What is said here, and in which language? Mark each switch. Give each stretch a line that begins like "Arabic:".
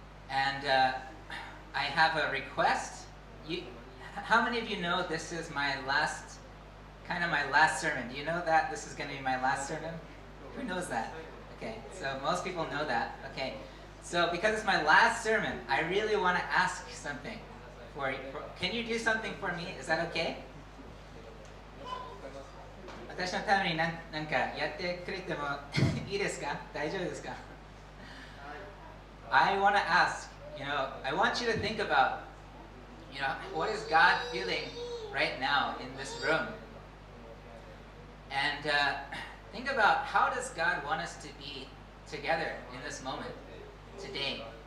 English: I have a request. How many of you know this is my last sermon? Do you know that this is going to be my last sermon? Who knows that? Okay, so most people know that. Okay, so because it's my last sermon, I really want to ask something. Can you do something for me? Is that okay?
Japanese: 私のためになんかやってくれてもいいですか？大丈夫ですか？
English: I want to ask, I want you to think about, what is God feeling right now in this room? And think about, how does God want us to be together in this moment, today?